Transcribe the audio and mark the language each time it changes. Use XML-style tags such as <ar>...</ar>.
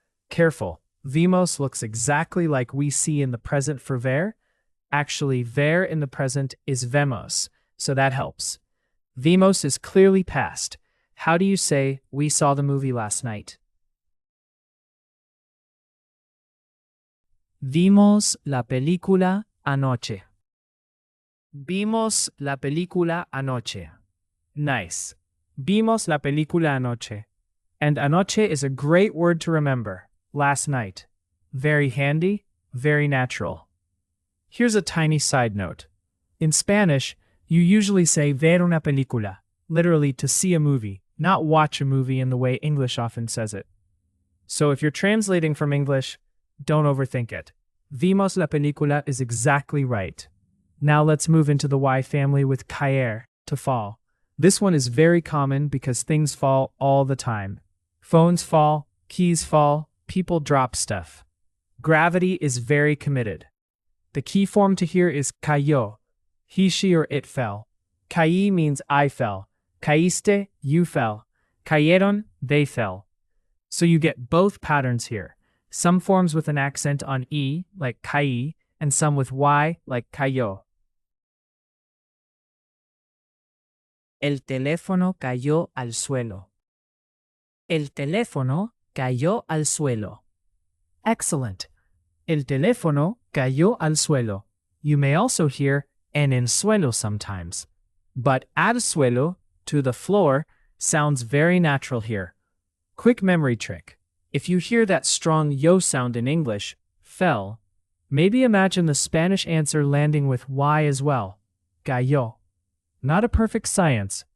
<en>Careful, vimos looks exactly like we see in the present for ver. Actually, ver in the present is vemos, so that helps. Vimos is clearly past. How do you say, we saw the movie last night?</en> <es>Vimos la película anoche. Vimos la película anoche. Nice. Vimos la película anoche.</es> <en>And anoche is a great word to remember. Last night. Very handy, very natural. Here's a tiny side note. In Spanish, you usually say</en> <es>ver una película,</es> <en>literally to see a movie, not watch a movie in the way English often says it. So if you're translating from English, don't overthink it.</en> <es>Vimos la película</es> <en>is exactly right. Now let's move into the Y family with caer, to fall. This one is very common because things fall all the time. Phones fall, keys fall, people drop stuff. Gravity is very committed. The key form to hear is cayó. He, she, or it fell. Caí means I fell. Caíste, you fell. Cayeron, they fell. So you get both patterns here. Some forms with an accent on E, like caí, and some with Y, like cayó.</en> <es>El teléfono cayó al suelo. El teléfono cayó al suelo. Excellent. El teléfono cayó al suelo.</es> <en>You may also hear</en> <es>en el suelo</es> <en>sometimes. But</en> <es>al suelo,</es> <en>to the floor, sounds very natural here. Quick memory trick. If you hear that strong yo sound in English, fell, maybe imagine the Spanish answer landing with Y as well. Cayó. Not a perfect science,</en>